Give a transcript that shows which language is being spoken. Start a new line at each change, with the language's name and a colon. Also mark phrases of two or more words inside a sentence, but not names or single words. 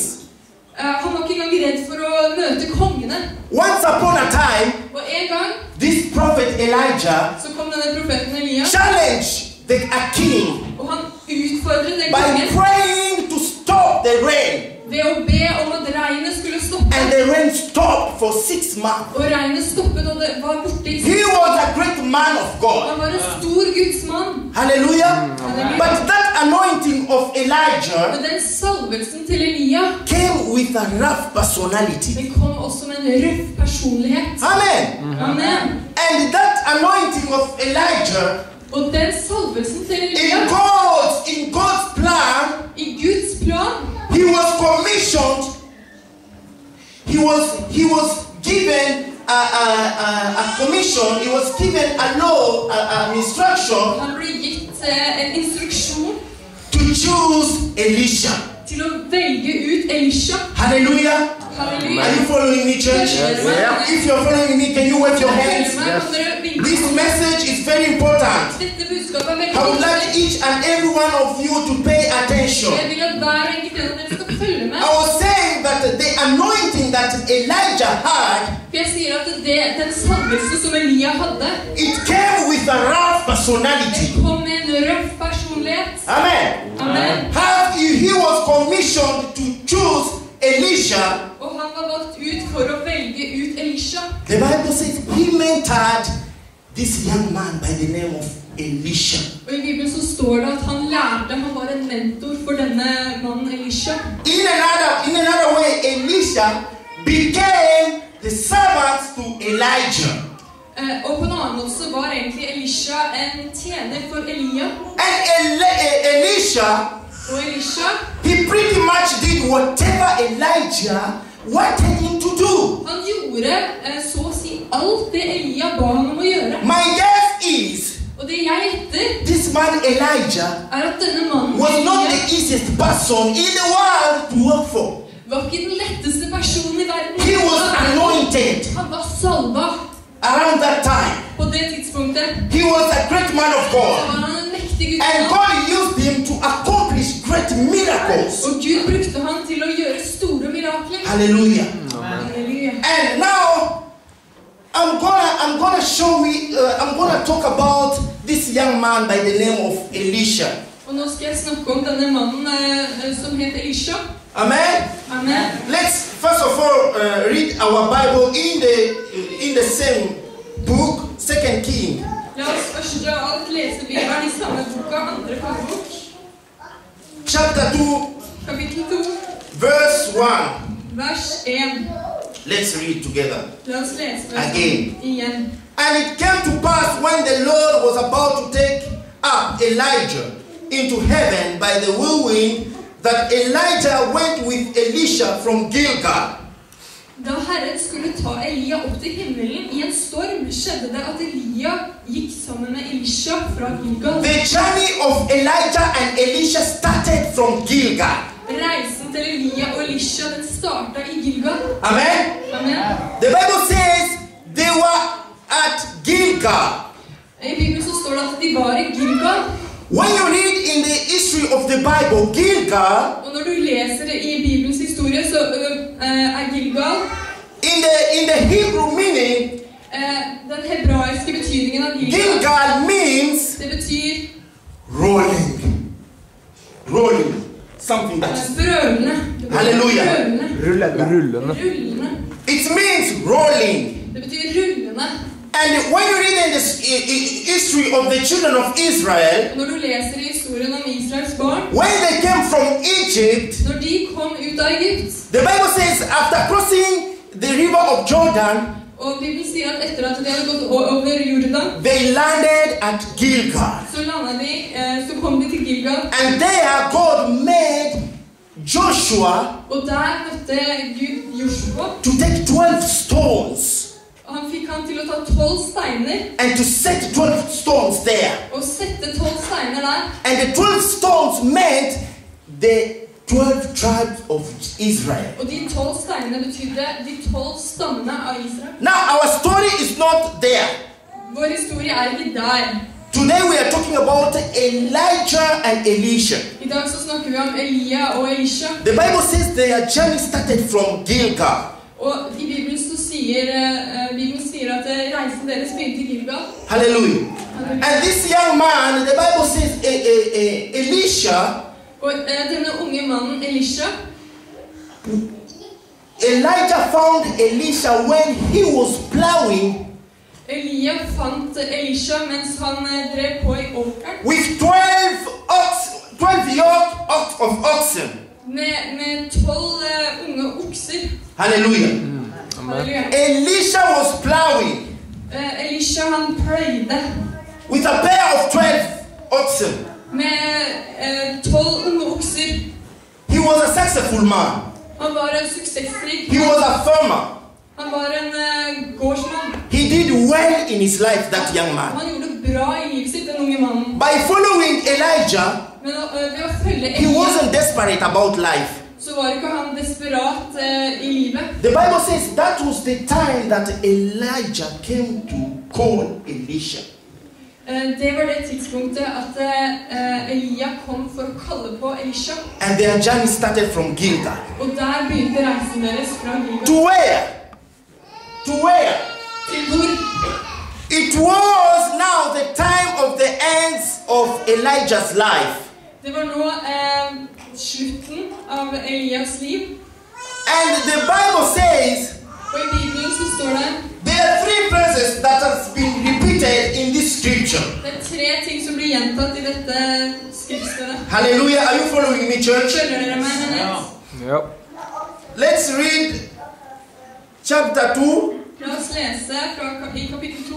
Norwegian: Han var ikke engang redd for å møte kongene.
English: Once upon a time,
Norwegian: Og en gang
English: this prophet Elijah
Norwegian: så kom denne profeten Elia,
English: challenged a king
Norwegian: og han utfordret den
English: by
Norwegian: kongen
English: praying to stop the rain.
Norwegian: ved å be om at regnet skulle stoppe.
English: And the rain stopped for 6 months.
Norwegian: Og regnet stoppet, og det var borte i
English: He was a great man of God.
Norwegian: Han var en stor Guds mann.
English: Hallelujah.
Norwegian: Halleluja.
English: But that anointing of Elijah
Norwegian: Men den salvelsen til Elia,
English: came with a rough personality.
Norwegian: den kom også med en røff personlighet.
English: Amen.
Norwegian: Amen.
English: And that anointing of Elijah,
Norwegian: Og den salvelsen til Elia,
English: in God's plan,
Norwegian: i Guds plan,
English: he was commissioned. He was given a commission. He was given a law, an instruction
Norwegian: han ble gitt en instruksjon
English: to choose Elisha.
Norwegian: til til å velge ut Elisha.
English: Hallelujah.
Norwegian: Halleluja.
English: Are you following me, church? Yes. If you're following me, can you wave your hands? Yes. This message is very important.
Norwegian: Dette budskapet veldig
English: I would like
Norwegian: viktig.
English: each and every one of you to pay attention.
Norwegian: Jeg vil at hver enkelt en av dere skal følge med.
English: I was saying that the anointing that Elijah had,
Norwegian: For jeg sier at den salvelse som Elia hadde,
English: it came with a rough personality.
Norwegian: det kom med en røff personlighet.
English: Amen.
Norwegian: Amen.
English: He was commissioned to choose Elisha.
Norwegian: Og han var valgt ut for å velge ut Elisha.
English: The Bible says he mentored this young man by the name of Elisha.
Norwegian: Og i Bibelen så står det at han lærte, han var en mentor for denne mannen Elisha.
English: In another way, Elisha became the servant to Elijah.
Norwegian: Og på en annen måte så var egentlig Elisha en tjener for Elia.
English: And Elisha,
Norwegian: Og Elisha,
English: he pretty much did whatever Elijah wanted him to do.
Norwegian: han gjorde så å si alt det Elia ba han om å gjøre.
English: My guess is,
Norwegian: Og det jeg gjetter
English: this man Elijah
Norwegian: at denne mannen
English: was not
Norwegian: Elia
English: the easiest person in the world to work for.
Norwegian: var ikke den letteste personen i verden.
English: He was anointed
Norwegian: Han var salva
English: around that time.
Norwegian: på det tidspunktet.
English: He was a great man of
Norwegian: Så
English: God.
Norwegian: var han en mektig Gud.
English: And God used him to accomplish great miracles.
Norwegian: Og Gud brukte han til å gjøre store mirakler.
English: Hallelujah.
Norwegian: Halleluja.
English: And now I'm gonna talk about this young man by the name of Elisha.
Norwegian: Og nå skal jeg snakke om denne mannen som het Elisha.
English: Amen.
Norwegian: Amen.
English: Let's first of all read our Bible in the same book, 2 King.
Norwegian: La oss først av alt lese Bibelen i samme boka, andre kongebok,
English: Chapter 2,
Norwegian: kapittel 2,
English: verse 1.
Norwegian: vers 1.
English: Let's read together.
Norwegian: La oss lese
English: Again.
Norwegian: igjen.
English: And it came to pass when the Lord was about to take up Elijah into heaven by the whirlwind, that Elijah went with Elisha from Gilgal.
Norwegian: Da Herren skulle ta Elia opp til himmelen i en storm, skjedde det at Elia gikk sammen med Elisha fra Gilgal.
English: The journey of Elijah and Elisha started from Gilgal.
Norwegian: Reisen til Elia og Elisha, den startet i Gilgal.
English: Amen.
Norwegian: Amen.
English: The Bible says they were at Gilgal.
Norwegian: I Bibelen så står det at de var i Gilgal.
English: When you read in the history of the Bible, Gilgal,
Norwegian: Og når du leser det i Bibelens historie, så Gilgal
English: in the Hebrew meaning,
Norwegian: den hebraiske betydningen av Gilgal.
English: Gilgal means
Norwegian: Det betyr
English: rolling. Rolling. Something that's...
Norwegian: brølende. Halleluja. Rullende.
English: It means rolling.
Norwegian: Det betyr rullende.
English: And when you read in the history of the children of Israel,
Norwegian: Når du leser i historien om Israels barn,
English: when they came from Egypt,
Norwegian: når de kom ut av Egypt,
English: the Bible says after crossing the river of Jordan,
Norwegian: og Bibelen sier at etter at de hadde gått over Jordan,
English: they landed at Gilgal.
Norwegian: så kom de til Gilgal,
English: And there God made Joshua
Norwegian: og der møtte Gud Joshua,
English: to take 12 stones
Norwegian: og han fikk han til å ta 12 steiner,
English: and to set 12 stones there.
Norwegian: og sette 12 steiner der,
English: And the 12 stones meant the 12 tribes of Israel.
Norwegian: og de 12 steinene betydde de 12 stammene av Israel.
English: Now our story is not there.
Norwegian: Vår historie ikke der.
English: Today we are talking about Elijah and Elisha.
Norwegian: I dag så snakker vi om Elia og Elisha.
English: The Bible says their journey started from Gilgal.
Norwegian: Og i Bibelen så Bibelen sier at reisen deres begynte i Gilgal.
English: Hallelujah. And this young man, the Bible says Elisha,
Norwegian: Og denne unge mannen Elisha,
English: Elijah found Elisha when he was plowing
Norwegian: Elia fant Elisha mens han drev på i åkeren.
English: with 12 yoke of oxen.
Norwegian: Med 12 unge okser.
English: Hallelujah.
Norwegian: Halleluja.
English: Elisha was plowing
Norwegian: Elisha han pløyde
English: with a pair of 12 oxen.
Norwegian: med 12 unge okser.
English: He was a successful man.
Norwegian: Han var en suksessrik.
English: He was a farmer.
Norwegian: Han var en gårdsmann.
English: He did well in his life, that young man.
Norwegian: Han gjorde bra i livet sitt, den unge mannen.
English: By following Elijah,
Norwegian: Men Men ved å følge
English: He
Norwegian: Elia,
English: wasn't desperate about life.
Norwegian: så var ikke han desperat i livet.
English: The Bible says that was the time that Elijah came to call Elisha.
Norwegian: Det var det tidspunktet at Elia kom for å kalle på Elisha.
English: And their journey started from Gilgal.
Norwegian: Og der begynte reisen deres fra Gilgal.
English: To where? To where?
Norwegian: Til hvor?
English: It was now the time of the ends of Elijah's life.
Norwegian: Det var nå slutten av Elias liv.
English: And the Bible says
Norwegian: Og i Bibelen så står det
English: there are three phrases that has been repeated in this scripture.
Norwegian: det er 3 ting som blir gjentatt i dette skriftstedet.
English: Hallelujah. Are you following me, church?
Norwegian: Følger dere meg, menighet?
English: Yep. Let's read chapter 2,
Norwegian: La oss lese i kapittel 2,